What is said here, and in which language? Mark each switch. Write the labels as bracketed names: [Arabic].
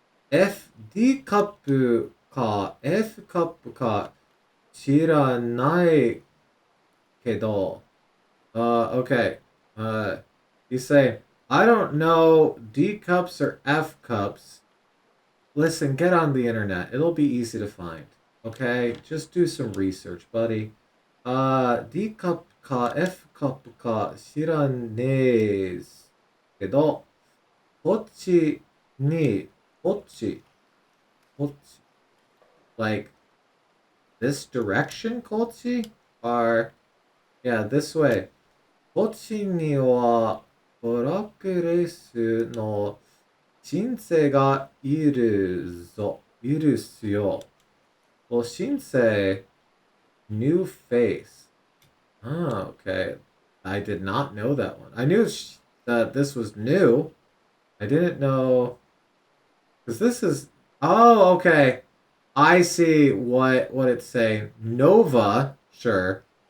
[Japanese] F D カップか F カップか知らないけど okay. [English] You say I don't know D cups or F cups. Listen, get on the internet. It'll be easy to find. Okay? Just do some research, buddy. [Japanese] D カップか F カップか知らねえけどこっちにこっち [English] like this direction, Kochi? Or yeah, this way. [Japanese] こっちにはトラックレースの申請がいるぞ。いるっすよ。 [English] Well, 申請 new face. Oh, okay. I did not know that one. I knew that this was new. I didn't know because this is. Oh, okay. I see what it's saying. Nova, sure.